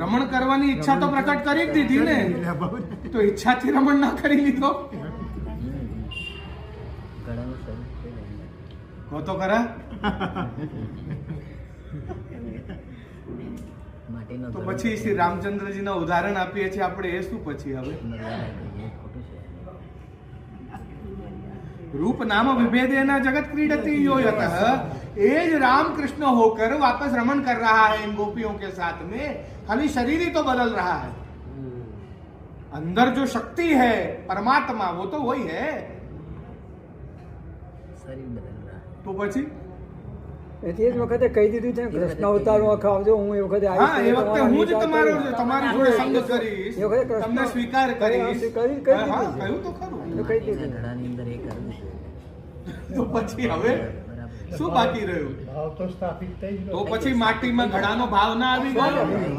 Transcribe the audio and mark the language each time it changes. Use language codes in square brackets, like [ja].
[gu] રમણ કરવાની ઈચ્છા તો પ્રકટ કરી જ દીધી ને, તો ઈચ્છાથી રમણ ના કરી લીધો? કહો તો ખરા. તો પછી શ્રી રામચંદ્રજીના ઉદાહરણ આપીએ છીએ આપણે, એ શું પછી? [hi] હવે [sa] रूप नाम विभेदेन जगत क्रीडति यो यतः, [hi] ये राम कृष्ण होकर वापस रमण कर रहा है इन गोपियों के साथ में, खाली शरीर ही तो बदल रहा है, अंदर जो शक्ति है परमात्मा वो तो वही है. शरीर बदल रहा है. [gu] तो પછી એટલે એ જ વખતે કહી દીધું છે ને, કૃષ્ણ અવતારમાં આવજો, હું એ વખતે હા, એ વખતે હું જ તમારી જોડે સંગ કરીશ, એ વખતે કૃષ્ણ તમને સ્વીકાર કરીશ. હા, કહ્યું તો ખરું. તો કહી દીધું. ઘડાની અંદર એ કરવું છે. તો પછી હવે શું બાકી રહ્યું? તો પછી માટીમાં ઘડાનો ભાવ ના આવી ગયો?